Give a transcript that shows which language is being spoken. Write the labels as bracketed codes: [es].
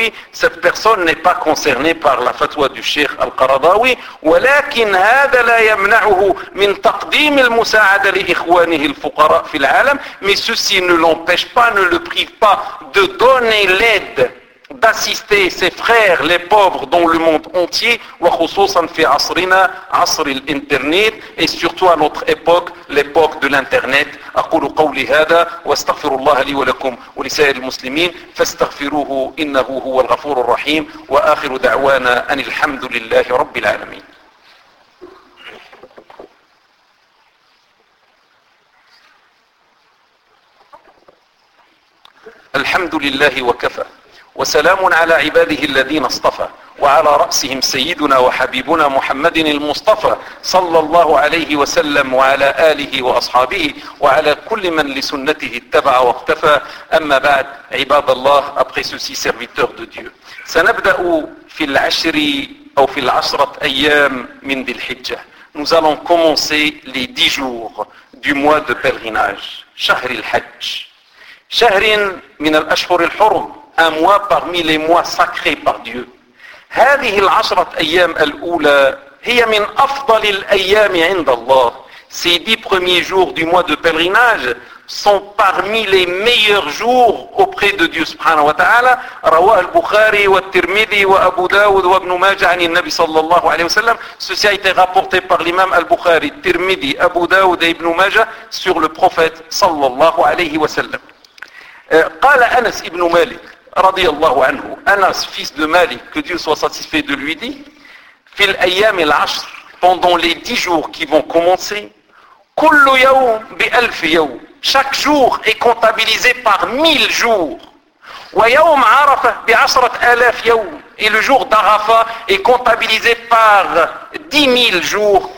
[fr] cette personne n'est pas concernée par la fatwa du Cheikh Al-Qaradawi, [ar] ولكن هذا لا يمنعه من تقديم المساعدة لإخوانه الفقراء في العالم. [fr] Mais ceci ne l'empêche pas, ne le prive pas de donner l'aide, d'assister ses frères, les pauvres dans le monde entier, [ar] وخصوصاً في عصرنا عصر الإنترنت, [fr] et surtout à notre époque, l'époque de l'internet. [ar] أقول قولي هذا واستغفر الله لي ولكم ولسائر المسلمين فاستغفروه إنه هو الغفور الرحيم وآخر دعوانا أن الحمد لله رب العالمين. الحمد لله وكفى وسلام على عباده الذين اصطفى وعلى رأسهم سيدنا وحبيبنا محمد المصطفى صلى الله عليه وسلم وعلى آله وأصحابه وعلى كل من لسنته اتبع واقتفى. أما بعد, عباد الله, [fr] après ceci, serviteurs de Dieu, [ar] سنبدأ في العشر ou fil asrat ayyam min dhil hijjah. [fr] Nous allons commencer les 10 jours du mois de pèlerinage. [ar] Shahr al-Hajj. Shahrin min al-ashhur al-hurum, [fr] un mois parmi les mois sacrés par Dieu. [ar] هذه العشرة أيام الأولى هي من أفضل الأيام عند الله. [fr] Ces 10 premiers jours du mois de pèlerinage sont parmi les meilleurs jours auprès de Dieu [ar] subhanahu wa ta'ala. رواه البخاري والترمذي وأبو داود وابن ماجه عن النبي صلى الله عليه وسلم. [fr] Ceci a été rapporté par l'imam البخاري, الترمذي, أبو داود et ابن ماجه sur le prophète [ar] صلى الله عليه وسلم. قال أنس ابن مالك رضي الله عنه. [fr] Anas, fils de Malik, que Dieu soit satisfait de lui, dit: [ar] fil ayyam al-ashr, [fr] pendant les 10 jours qui vont commencer, [ar] kullu yawm bi alf yawm, [fr] chaque jour est comptabilisé par 1000 jours. [ar] Wa yawm arafa bi 10,000 yawm, [fr] et le jour d'Arafa est comptabilisé par 10,000 jours.